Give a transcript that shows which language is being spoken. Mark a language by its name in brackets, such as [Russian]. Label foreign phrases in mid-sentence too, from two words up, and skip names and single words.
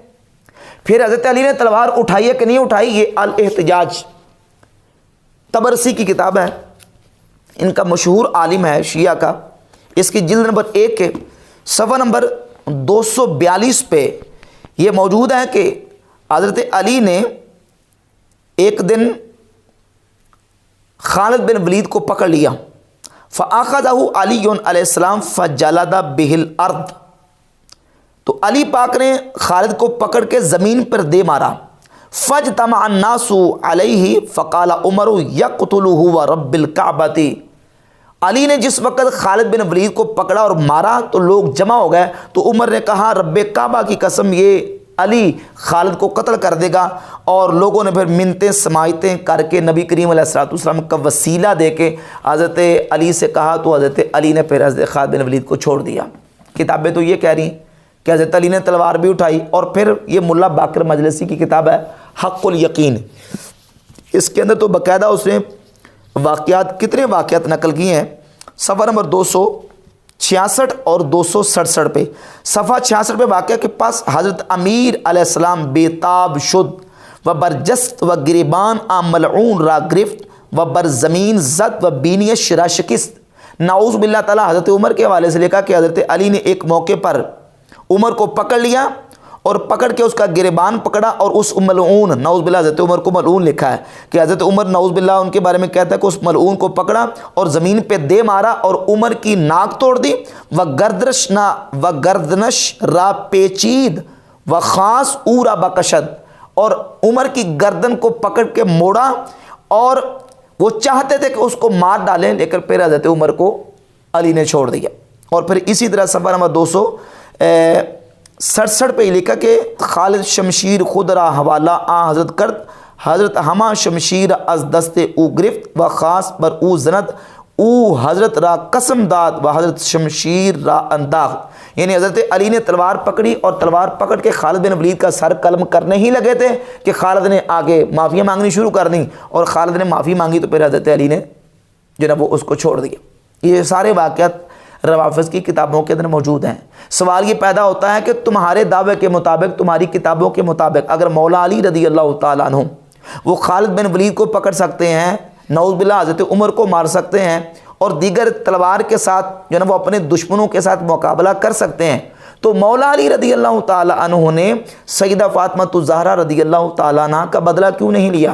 [Urdu] پھر حضرت علی نے تلوار اٹھائی ہے کہ نہیں اٹھائی، یہ الاحتجاج طبرسی کی کتاب ہے، ان کا مشہور عالم ہے شیعہ کا، اس کی جلد نمبر 1 کے صفحہ نمبر 242 پہ یہ موجود ہے کہ حضرت علی نے ایک دن خالد بن ولید کو پکڑ لیا، [Arabic] فَأَخَذَهُ عَلِيٌّ علیہ السلام فَجَلَدَ بِهِ الْأَرْض، [Urdu] تو علی پاک نے خالد کو پکڑ کے زمین پر دے مارا۔ [Arabic] فَاجْتَمَعَ النَّاسُ عَلَيْهِ فَقَالَ عُمَرُ يَقْتُلُهُ وَرَبِّ الْكَعْبَةِ، [Urdu] علی نے جس وقت خالد بن ولید کو پکڑا اور مارا تو لوگ جمع ہو گئے، تو عمر نے کہا رب کعبہ کی قسم یہ علی خالد کو قتل کر دے گا، اور لوگوں نے پھر منتیں سماعتیں کر کے نبی کریم [Arabic] علیہ الصلوۃ والسلام [Urdu] کا وسیلہ دے کے حضرت علی سے کہا، تو حضرت علی نے پھر حضرت خالد بن ولید کو چھوڑ دیا۔ کتابیں تو یہ کہہ رہی ہیں کہ حضرت علی نے تلوار بھی اٹھائی۔ اور پھر یہ ملا باقر مجلسی کی کتاب ہے حق الیقین، اس کے اندر تو باقاعدہ اس نے واقعات، کتنے واقعات نقل کیے ہیں، صفحہ نمبر 266 اور 267 پہ، صفحہ 66 پہ واقعہ کے پاس [Persian] حضرت امیر علیہ السلام بیتاب شد و برجست و گریبان ملعون را گرفت و بر زمین زد و بینیش شرا شکست۔ [Arabic] نعوذ باللہ تعالیٰ [Urdu] حضرت عمر کے حوالے سے لکھا کہ حضرت علی نے ایک موقع پر عمر کو پکڑ لیا اور پکڑ کے اس کا گریبان پکڑا، اور اس ملعون، [Arabic] نعوذ باللہ [Urdu] حضرت عمر کو ملعون لکھا ہے کہ حضرت عمر [Arabic] نعوذ باللہ [Urdu] ان کے بارے میں کہتا ہے کہ اس ملعون کو پکڑا اور زمین پہ دے مارا اور عمر کی ناک توڑ دی، [Persian] و گردنش را پیچید و خاص اورا بکشد، [Urdu] اور عمر کی گردن کو پکڑ کے موڑا، اور وہ چاہتے تھے کہ اس کو مار ڈالیں، لیکن پھر حضرت عمر کو علی نے چھوڑ دیا۔ اور پھر اسی طرح صفحہ نمبر 267 پہ لکھا کہ [Persian] خالد شمشیر خود را حوالہ حضرت کرد، حضرت ہما شمشیر از دست او گرفت و خاص بر او زند او حضرت را قسم داد و حضرت شمشیر را انداخت، [Urdu] یعنی حضرت علی نے تلوار پکڑی اور تلوار پکڑ کے خالد بن ولید کا سر قلم کرنے ہی لگے تھے کہ خالد نے آگے معافی مانگنی شروع کر دی، اور خالد نے معافی مانگی تو پھر حضرت علی نے جو نا وہ اس کو چھوڑ دیا۔ یہ سارے واقعات روافظ کی کتابوں کے اندر موجود ہیں۔ سوال یہ پیدا ہوتا ہے کہ تمہارے دعوے کے مطابق، تمہاری کتابوں کے مطابق، اگر مولا علی [Arabic] رضی اللہ تعالیٰ عنہ [Urdu] وہ خالد بن ولید کو پکڑ سکتے ہیں، [Arabic] نعوذ باللہ [Urdu] حضرت عمر کو مار سکتے ہیں، اور دیگر تلوار کے ساتھ جو نا وہ اپنے دشمنوں کے ساتھ مقابلہ کر سکتے ہیں، تو مولا علی [Arabic] رضی اللہ تعالیٰ عنہ [Urdu] نے سیدہ فاطمہ الزہرا [Arabic] رضی اللہ تعالیٰ عنہ [Urdu] کا بدلہ کیوں نہیں لیا؟